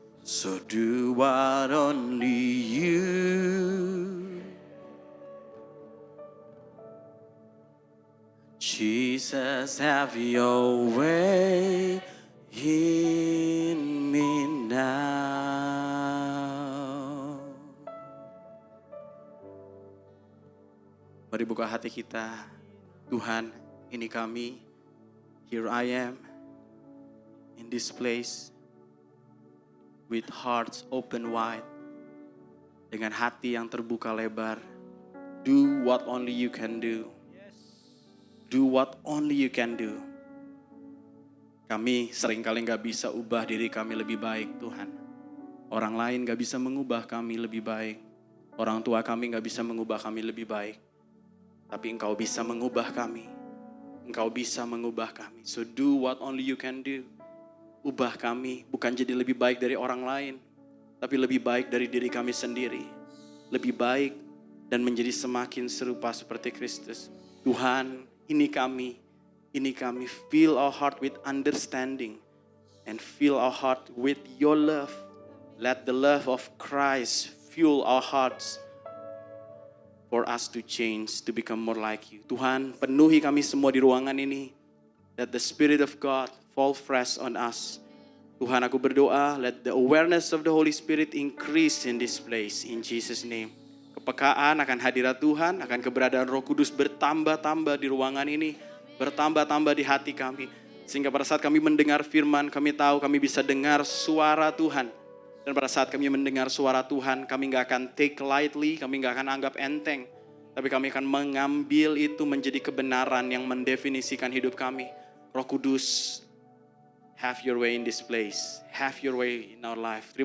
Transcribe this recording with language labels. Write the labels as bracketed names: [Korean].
[English] So do what only you, Jesus, have your way in me now. [Indonesian] Mari buka hati kita. Tuhan, ini kami. [English] Here I am in this place with hearts open wide. [Indonesian] Dengan hati yang terbuka lebar. [English] Do what only you can do. Do what only you can do. [Indonesian] Kami seringkali gak bisa ubah diri kami lebih baik, Tuhan. Orang lain gak bisa mengubah kami lebih baik. Orang tua kami gak bisa mengubah kami lebih baik. Tapi Engkau bisa mengubah kami. Engkau bisa mengubah kami. [English] So do what only you can do. [Indonesian] Ubah kami, bukan jadi lebih baik dari orang lain, tapi lebih baik dari diri kami sendiri. Lebih baik dan menjadi semakin serupa seperti Kristus. Tuhan, ini kami. [English] Fill our heart with understanding and fill our heart with your love. Let the love of Christ fuel our hearts for us to change, to become more like you. [Indonesian] Tuhan, penuhi kami semua di ruangan ini. [English] Let the Spirit of God fall fresh on us. [Indonesian] Tuhan, aku berdoa, [English] let the awareness of the Holy Spirit increase in this place, in Jesus' name. [Indonesian] Kepekaan akan hadirat Tuhan, akan keberadaan Roh Kudus bertambah-tambah di ruangan ini, bertambah-tambah di hati kami. Sehingga pada saat kami mendengar firman, kami tahu kami bisa dengar suara Tuhan. Dan pada saat kami mendengar suara Tuhan, kami gak akan [English] take lightly, [Indonesian] kami gak akan anggap enteng. Tapi kami akan mengambil itu menjadi kebenaran yang mendefinisikan hidup kami. [English] Roh Kudus, have your way in this place. Have your way in our life.